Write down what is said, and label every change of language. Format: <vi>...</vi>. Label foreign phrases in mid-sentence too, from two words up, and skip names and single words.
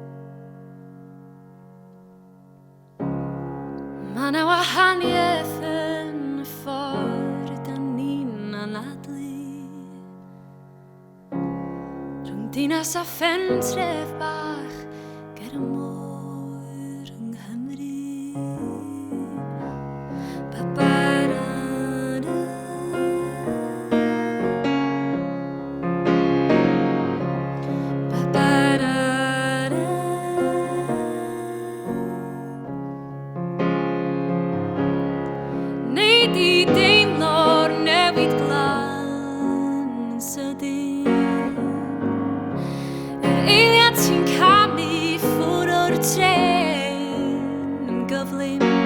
<cy>Ma' 'na wahaniaeth yn y ffordd ydyn ni'n anadlu rhwng dinas a phentref bach ger y môr yng Nghymru. Ba-ba-da-da. Ba-ba-da-da. Neu di deimlo'r newid glan yn sydyn. Yr eiliad sy'n camu ffwr o'r tren yn gyflym.</cy>